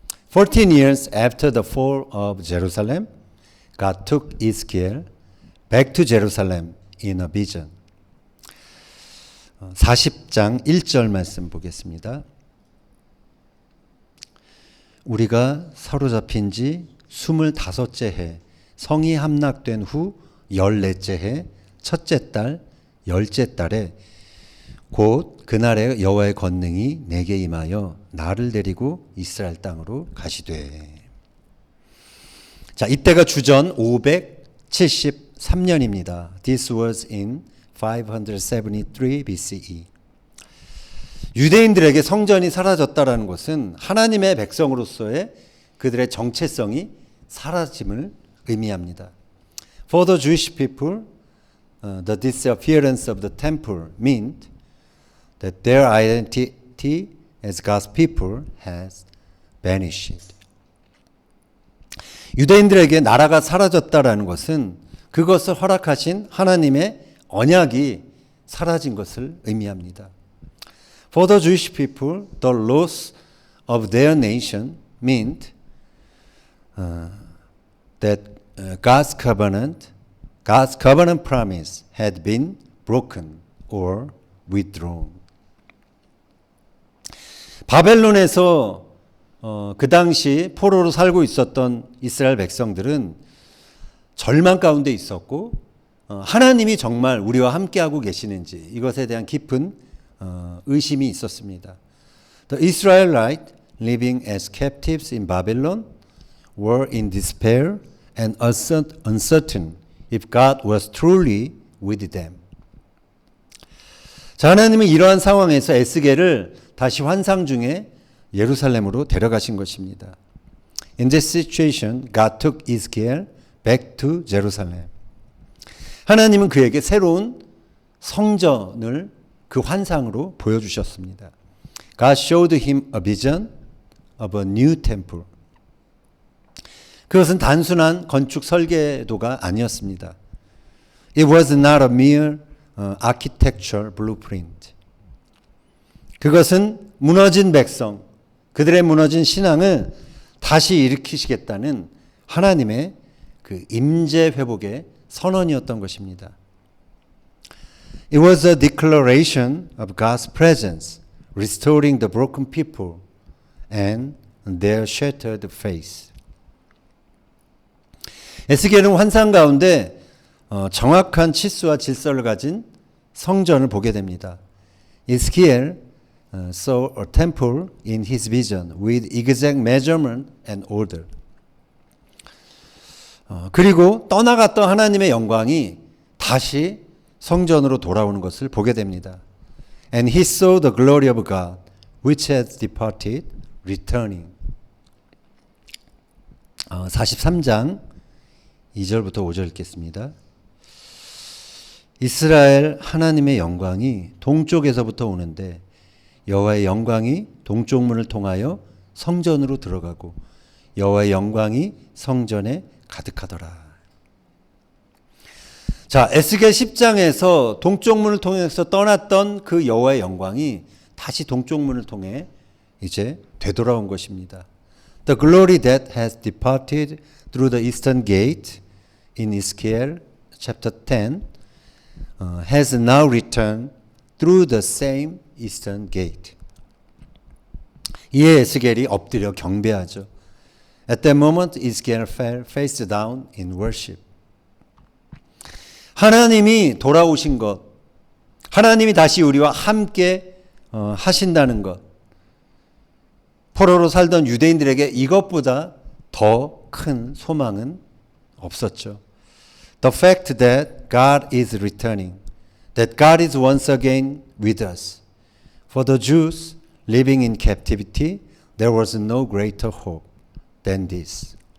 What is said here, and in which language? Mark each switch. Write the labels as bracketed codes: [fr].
[en] 14 years after the fall of Jerusalem, God took Ezekiel back to Jerusalem in a vision. [ko] 40장 1절 말씀 보겠습니다. 우리가 사로잡힌 지 25째 해 성이 함락된 후 14째 해 첫째 달 10째 달에 곧 그날에 여호와의 권능이 내게 임하여 나를 데리고 이스라엘 땅으로 가시되. 자, 이때가 주전 573년입니다. [en] This was in 573 BCE. [ko] 유대인들에게 성전이 사라졌다라는 것은 하나님의 백성으로서의 그들의 정체성이 사라짐을 의미합니다. [en] For the Jewish people, the disappearance of the temple meant that their identity as God's people has vanished. [ko] 유대인들에게 나라가 사라졌다라는 것은 그것을 허락하신 하나님의 언약이 사라진 것을 의미합니다. [en] For the Jewish people, the loss of their nation meant that God's covenant promise had been broken or withdrawn. [ko] 바벨론에서 그 당시 포로로 살고 있었던 이스라엘 백성들은 절망 가운데 있었고 하나님이 정말 우리와 함께하고 계시는지 이것에 대한 깊은 의심이 있었습니다. [en] The Israelites living as captives in Babylon were in despair and uncertain if God was truly with them. [ko] 자, 하나님은 이러한 상황에서 에스겔을 다시 환상 중에 예루살렘으로 데려가신 것입니다. [en] In this situation, God took Ezekiel back to Jerusalem. [ko] 하나님은 그에게 새로운 성전을 그 환상으로 보여주셨습니다. [en] God showed him a vision of a new temple. [ko] 그것은 단순한 건축 설계도가 아니었습니다. [en] It was not a mere architectural blueprint. [ko] 그것은 무너진 백성, 그들의 무너진 신앙을 다시 일으키시겠다는 하나님의 그 임재 회복의 선언이었던 것입니다. [en] It was a declaration of God's presence, restoring the broken people and their shattered faith. [ko] 에스겔은 환상 가운데 정확한 치수와 질서를 가진 성전을 보게 됩니다. [en] Ezekiel saw a temple in his vision with exact measurement and order. [ko] 그리고 떠나갔던 하나님의 영광이 다시 성전으로 돌아오는 것을 보게 됩니다. [en] And he saw the glory of God, which had departed, returning. [ko] 43장 2절부터 5절 읽겠습니다. 이스라엘 하나님의 영광이 동쪽에서부터 오는데 여호와의 영광이 동쪽 문을 통하여 성전으로 들어가고 여호와의 영광이 성전에 가득하더라. 자, 에스겔 10장에서 동쪽 문을 통해서 떠났던 그 여호와의 영광이 다시 동쪽 문을 통해 이제 되돌아온 것입니다. [en] The glory that has departed through the eastern gate in Ezekiel chapter 10 has now returned through the same eastern gate. [ko] 이에 에스겔이 엎드려 경배하죠. [en] At that moment, Ezekiel fell face down in worship. [ko] 하나님이 돌아오신 것, 하나님이 다시 우리와 함께 하신다는 것. 포로로 살던 유대인들에게 이것보다 더 큰 소망은 없었죠. [en] The fact that God is returning, that God is once again with us. For the Jews living in captivity, there was no greater hope than this.